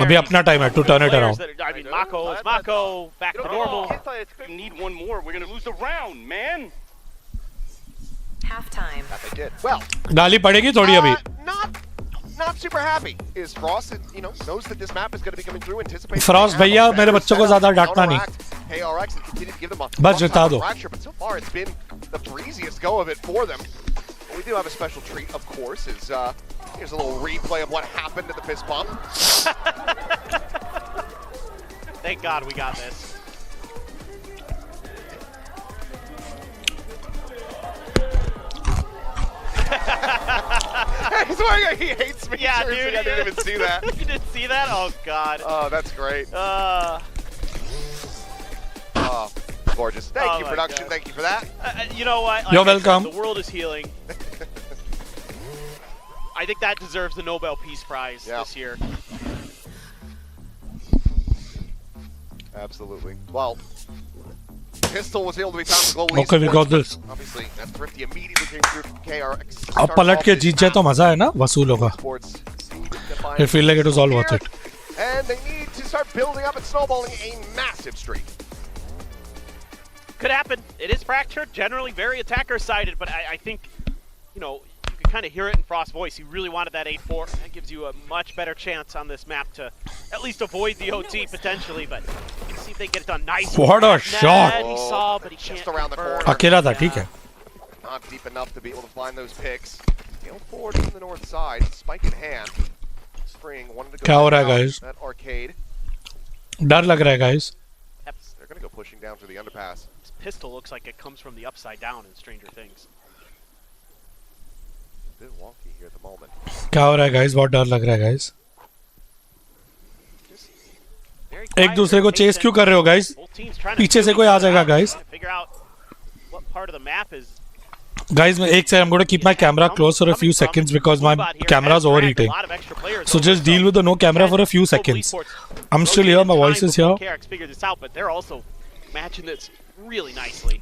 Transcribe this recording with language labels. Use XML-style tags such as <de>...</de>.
<hi>अभी अपना time है</hi> <en>to turn it around. I mean, Mako is Mako, back to normal. You need one more. We're gonna lose the round, man. Halftime. That they did. Well,</en> <hi>गाली पड़ेगी थोड़ी अभी.</hi> <en>Not super happy. Is Frost, you know, knows that this map is going to be coming through. Anticipating.</en> <hi>Frost भैया मेरे बच्चों को ज़्यादा डांटना नहीं.</hi> <en>KRX and continue to give them a</en> <hi>बस जिता दो.</hi> <en>fracture, but so far it's been the breeziest go of it for them. We do have a special treat, of course. Is here's a little replay of what happened at the fist bump. Thank God we got this. He hates me. Yeah, seriously, dude. I didn't even see that. You didn't see that? Oh, God. Oh, that's great. Oh, gorgeous. Thank you, production. God. Thank you for that. You know what? Like You're I said, welcome. the world is healing. I think that deserves the Nobel Peace Prize this year. Absolutely. Well, Pistol was able to be found for Global Okay, we Esports, got this. Obviously, that Thrifty immediately came through from KRX.</en> <hi>अब पलट के जीत जाए तो मजा है ना वसूल होगा.</hi> <en>I feel like it was all worth it. And they need to start building up and snowballing a massive streak. Could happen. It is fractured, generally very attacker-sided, but I think, you know, you can kind of hear it in Frost's voice. He really wanted that 8-4. That gives you a much better chance on this map to at least avoid the OT potentially, but let's see if they get it done nice. What a shot! He saw, but he can't just around the corner.</en> <hi>अकेला था ठीक है.</hi> <en>Not deep enough to be able to find those picks. Gale forward from the north side, spike in hand. Spring wanted to go</en> <hi>क्या हो रहा है</hi> <en>down guys? that arcade.</en> <hi>डर लग रहा है guys.</hi> <en>They're going to go pushing down through the underpass. This pistol looks like it comes from the upside down in Stranger Things. A bit wonky here at the moment.</en> <hi>क्या हो रहा है guys? बहुत डर लग रहा है guys. एक दूसरे को चेस क्यों कर रहे हो guys? पीछे से कोई आ जाएगा guys.</hi> <en>Figure out what part of the map is. Guys, I'm going to keep my camera closed for a few seconds because my camera is overheating. So just deal with the no camera for a few seconds. I'm still here, my voice is here. KRX figured this out, but they're also matching this really nicely.</en>